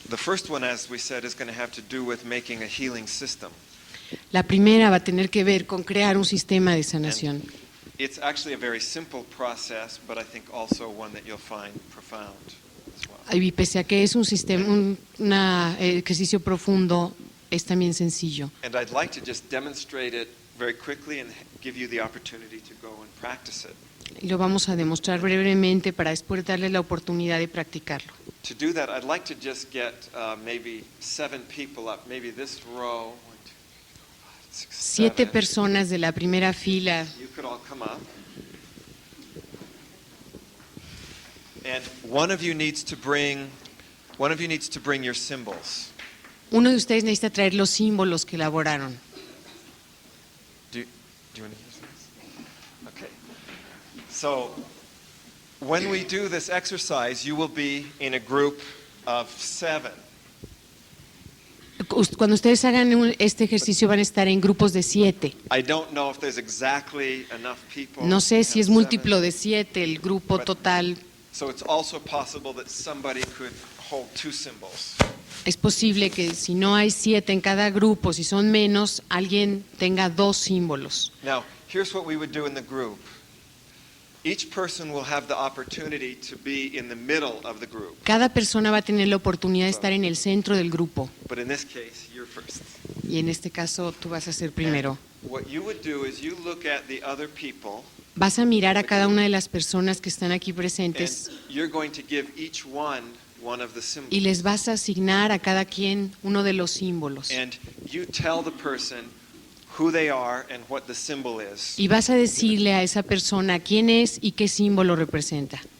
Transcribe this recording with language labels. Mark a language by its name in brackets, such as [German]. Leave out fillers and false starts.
[English] The first one, as we said, is going to have to do with making a healing system. [Spanish] La primera va a tener que ver con crear un sistema de sanación. [English] It's actually a very simple process, but I think also one that you'll find profound as well. [Spanish] Y pese a que es un sistema, un ejercicio profundo, es también sencillo. [English] And I'd like to just demonstrate it very quickly and give you the opportunity to go and practice it. [Spanish] Y lo vamos a demostrar brevemente para después darles la oportunidad de practicarlo. [English] To do that, I'd like to just get maybe 7 people up, maybe this row. 1, 2, 3, 4, 5, 6, 7 7. [Spanish] personas de la primera fila. [English] You could all come up. And one of you needs to bring your symbols. [Spanish] Uno de ustedes necesita traer los símbolos que elaboraron. [English] Do you want to use this? Okay. So, when we do this exercise, you will be in a group of 7. [Spanish] Cuando ustedes hagan este ejercicio van a estar en grupos de 7. [English] I don't know if there's exactly enough people. [Spanish] No sé [English] to [Spanish] si [English] have [Spanish] es múltiplo [English] 7. [Spanish] de 7 el grupo total. [English] So it's also possible that somebody could hold 2 symbols. [Spanish] Es posible que si no hay 7 en cada grupo, si son menos, alguien tenga 2 símbolos. [English] Now, here's what we would do in the group. Each person will have the opportunity to be in the middle of the group. [Spanish] Cada persona va a tener la oportunidad de estar en el centro del grupo. [English] But in this case, you're first. [Spanish] Y en este caso tú vas a ser primero. [English] What you would do is you look at the other people [Spanish] Vas a mirar a cada una de las personas que están aquí [English] and [Spanish] presentes [English] you're going to give each one of the [Spanish] y [English] symbols. [Spanish] les vas a asignar a cada quien uno de los símbolos. [English] And you tell the person who they are and what the symbol is. [Spanish] Y vas a decirle a esa persona quién es y qué símbolo representa.